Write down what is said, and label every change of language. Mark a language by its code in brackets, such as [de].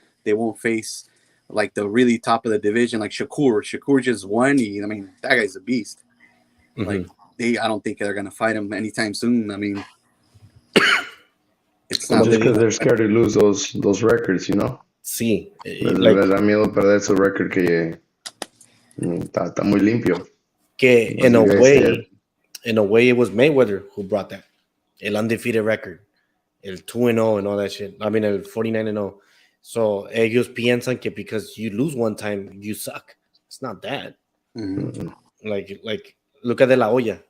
[en] They won't face like the really top of the division, like Shakur. Shakur just won. I mean, that guy's a beast. Mm-hmm. Like I don't think they're gonna fight him anytime soon. I mean, it's not just because they're scared to lose those records, you know. [es] Sí, les da miedo perder su record que está muy limpio. Que [en] in a way, it was Mayweather who brought that. El undefeated record. El 2-0 and all that shit. I mean, el 49-0. So, [es] ellos piensan que [en] because you lose one time, you suck. It's not that. Mhm. Like, look at De La Hoya.